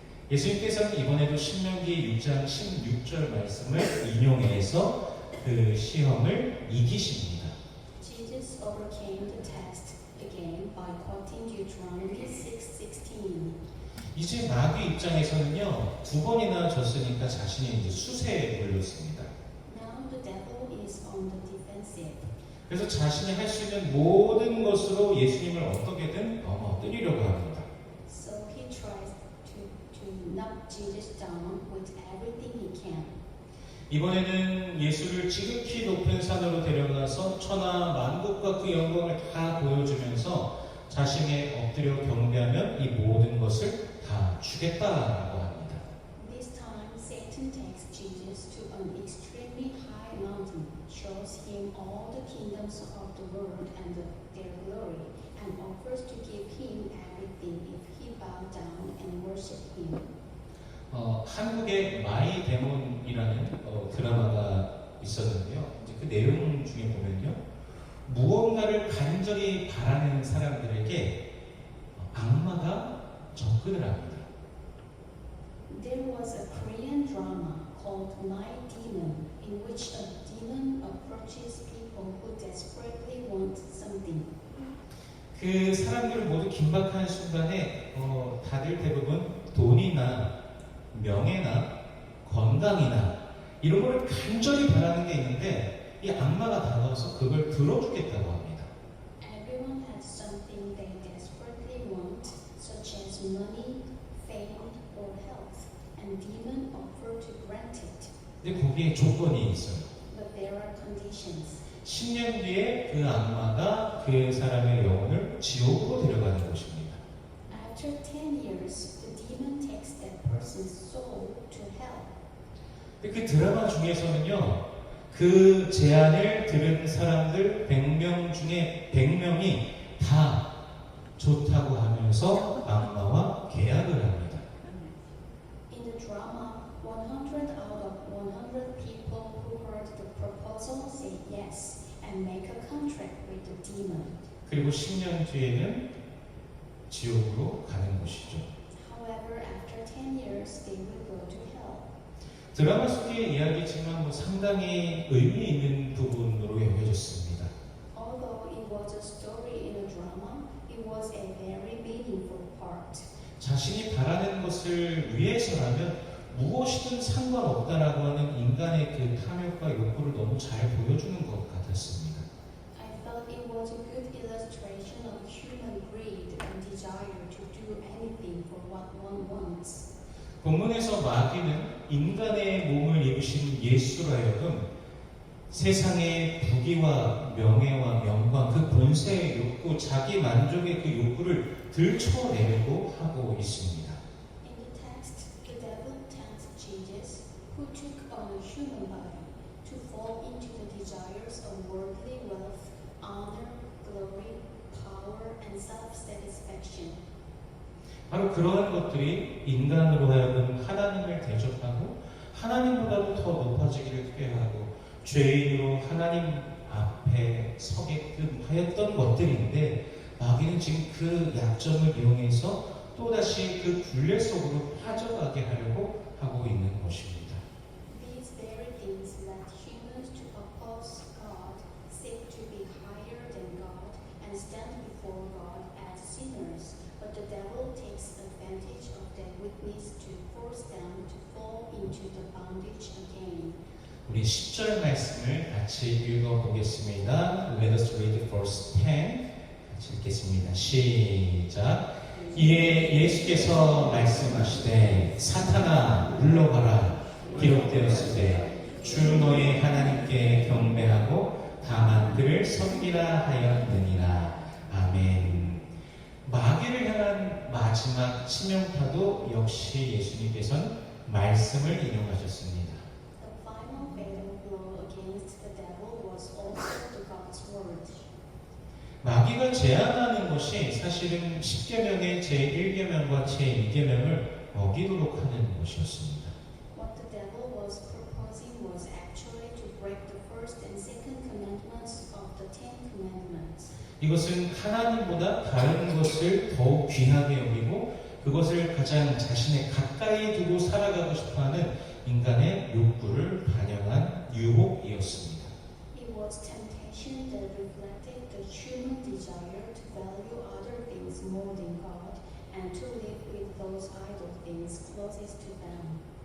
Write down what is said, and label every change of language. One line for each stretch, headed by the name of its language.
Korean: 예수님께서는 이번에도 신명기 6장 16절 말씀을 인용해서 그 시험을 이기십니다.
English: Jesus overcame the test again by quoting Deuteronomy 6:16.
Korean: 이제 마귀 입장에서는요, 두 번이나 졌으니까 자신이 이제 수세에 몰렸습니다.
English: Now the devil is on the defensive.
Korean: 그래서 자신이 할 수 있는 모든 것으로 예수님을 어떻게든 넘어뜨리려고 합니다.
English: So he tries to knock Jesus down with everything he can.
Korean: 이번에는 예수를 지극히 높은 산으로 데려가서 천하 만국과 그 영광을 다 보여주면서 자신의 엎드려 경배하면 이 모든 것을 다 주겠다라고 합니다.
English: This time Satan takes Jesus to an extremely high mountain, shows him all the kingdoms of the world and their glory, and offers to give him everything if he bow down and worship him.
Korean: 한국의 마이 데몬이라는 드라마가 있었는데요. 이제 그 내용 중에 보면요, 무언가를 간절히 바라는 사람들에게 악마가 접근을 합니다.
English: There was a Korean drama called My Demon, in which a demon approaches people who desperately want something.
Korean: 그 사람들 모두 긴박한 순간에 다들 대부분 돈이나 명예나 건강이나 이런 걸 간절히 바라는 게 있는데 이 악마가 다가와서 그걸 들어주겠다고 합니다.
English: Everyone has something they desperately want, such as money, fame, or health, and demon offer to grant it.
Korean: 근데 거기에 조건이 있어요.
English: But there are conditions.
Korean: 10년 뒤에 그 악마가 그 사람의 영혼을 지옥으로 데려가는 것입니다.
English: After 10 years, the demon takes that person's soul to hell.
Korean: 근데 그 드라마 중에서는요, 그 제안을 들은 사람들 100명 중에 100명이 다 좋다고 하면서 악마와 계약을 합니다.
English: In the drama, 100 out of 100 people who heard the proposal say yes and make a contract with the demon.
Korean: 그리고 10년 뒤에는 지옥으로 가는 것이죠.
English: However, after 10 years, they will go to hell.
Korean: 드라마 속의 이야기지만 상당히 의미 있는 부분으로 여겨졌습니다.
English: Although it was a story in a drama, it was a very meaningful part.
Korean: 자신이 바라는 것을 위해서라면 무엇이든 상관없다라고 하는 인간의 그 탐욕과 욕구를 너무 잘 보여주는 것 같았습니다.
English: I felt it was a good illustration of human greed and desire to do anything for what one wants.
Korean: 본문에서 마귀는 인간의 몸을 입으신 예수로 하여금 세상의 부귀와 명예와 영광, 그 본세의 욕구, 자기 만족의 그 욕구를 들춰내려고 하고 있습니다.
English: In the text, the devil tempts Jesus, who took on a human body, to fall into the desires of worldly wealth, honor, glory, power, and self-satisfaction.
Korean: 바로 그러한 것들이 인간으로 하여금 하나님을 대적하고 하나님보다도 더 높아지기를 꾀하고 죄인으로 하나님 앞에 서게끔 하였던 것들인데 마귀는 지금 그 약점을 이용해서 또다시 그 굴레 속으로 빠져가게 하려고 하고 있는 것입니다.
English: These very things led humans to oppose God, seek to be higher than God, and stand before God as sinners. But the devil takes advantage of that weakness to force them to fall into the bondage again.
Korean: 우리 10절 말씀을 같이 읽어보겠습니다.
English: Let us read verse 10.
Korean: 같이 읽겠습니다. 시작. 이에 예수께서 말씀하시되 사탄아 물러가라. 기록되었으되 주 너의 하나님께 경배하고 다만 그를 섬기라 하였느니라. 아멘. 마귀를 향한 마지막 치명타도 역시 예수님께서는 말씀을 인용하셨습니다.
English: The final fatal blow against the devil was also the God's word.
Korean: 마귀가 제안하는 것이 사실은 10계명의 제1계명과 제2계명을 어기도록 하는 것이었습니다.
English: What the devil was proposing was actually to break the first and second commandments of the Ten Commandments.
Korean: 이것은 하나님보다 다른 것을 더욱 귀하게 여기고 그것을 가장 자신의 가까이 두고 살아가고 싶어하는 인간의 욕구를 반영한 유혹이었습니다.
English: It was temptation that reflected the human desire to value other things more than God and to live with those idol things closest to them.